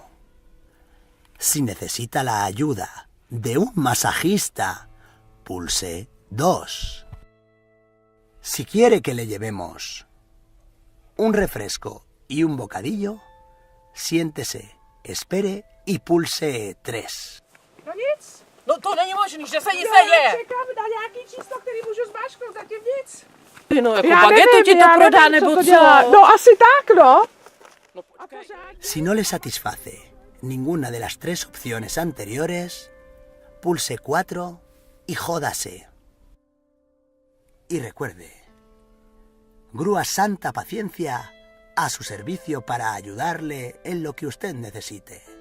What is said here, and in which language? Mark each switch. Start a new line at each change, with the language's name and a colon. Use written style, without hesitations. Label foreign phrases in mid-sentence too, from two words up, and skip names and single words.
Spanish: Si necesita la ayuda de un masajista, pulse 2. Si quiere que le llevemos un refresco y un bocadillo, siéntese, espere y pulse 3.
Czech: No nic. No to není možný, že se nic Já neděje. čekám na nějaký číslo, který můžu zmáčknout, zatím nic. No, jako Já bagetu nevím, ti to já prodá, nevím, nebo to co? dělá. No asi tak, no. A pořádně.
Spanish: Si no le satisface ninguna de las 3 opciones anteriores, pulse 4 y jódase. Y recuerde, Grúa Santa Paciencia a su servicio para ayudarle en lo que usted necesite.